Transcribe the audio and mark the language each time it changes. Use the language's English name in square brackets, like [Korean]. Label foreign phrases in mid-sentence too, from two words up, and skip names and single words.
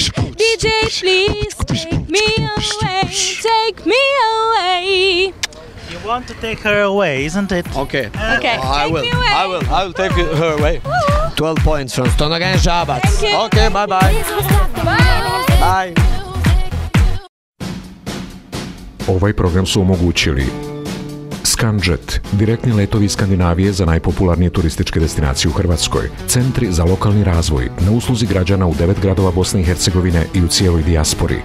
[English] DJ, please take me away. Take me away. You want to take her away, isn't it? Okay. Okay. I will. Take me away. I will take her away. 12 points from Stonoga and Zabac. Thank you. Okay, bye bye. Bye. Bye. [Bosnian] Ovaj program su omogućili Scanjet, direktni letovi iz Skandinavije za najpopularnije turističke destinacije u Hrvatskoj, centri za lokalni razvoj na usluzi građana u 9 gradova Bosne i Hercegovine i u cijeloj dijaspori.